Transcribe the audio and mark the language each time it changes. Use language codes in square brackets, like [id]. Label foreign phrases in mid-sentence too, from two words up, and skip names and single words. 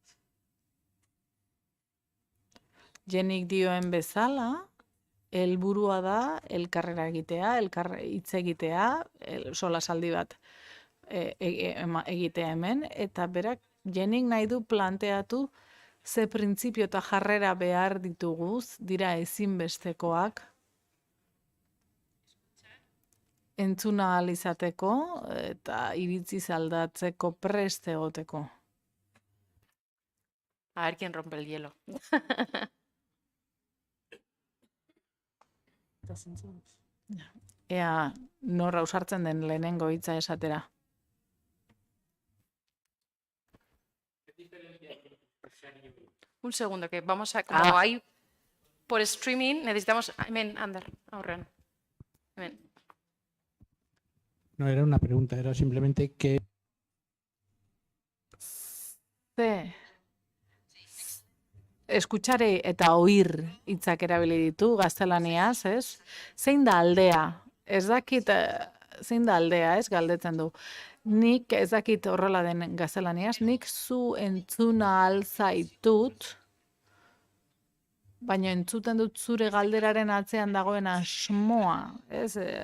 [eu] Jenik dioen bezala, helburua da elkarrera egitea, hitz egitea, solasaldi bat egitea hemen, eta berak Jenik nahi du planteatu ze printzipio eta jarrera behar dituguz, dira ezinbestekoak, entzuna ahal izateko eta iritziz aldatzeko prest egoteko. [es] A ver quién rompe el hielo. [eu] Ea nor ausartzen den lehenengo hitza esatera. [es] Un segundo, que vamos a... Como hay por streaming, necesitamos... [eu] Hemen, Ander, aurrean. Hemen. [es] No era una pregunta, era simplemente que... [eu] Eskutsare eta oír hitzak erabili ditu gaztelaniaz, ez? Zein da aldea? Ez dakit zein da aldea, ez? Galdetzen du. Nik ez dakit horrela den gaztelaniaz, nik zu entzuna alzaitut, baina entzuten dut zure galderaren atzean dagoen asmoa, ez?